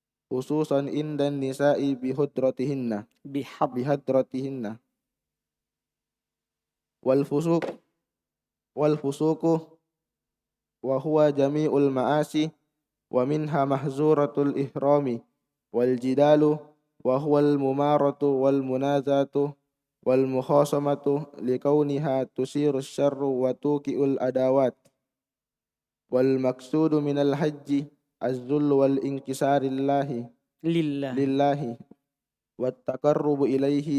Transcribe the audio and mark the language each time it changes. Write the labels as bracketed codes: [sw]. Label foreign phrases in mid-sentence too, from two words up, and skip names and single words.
[ar] خصوصا عند النساء بحضرتهن Bihab. بحضرتهن والفسوق والفسوق وهو جامع المعاصي ومنها محظورات الإحرام والجدال وهو المماراة والمنازعة والمخاصمة لكونها تثير الشر وتوقع العداوات والمقصود من الحج الذل والانكسار لله لله. لله والتقرب إليه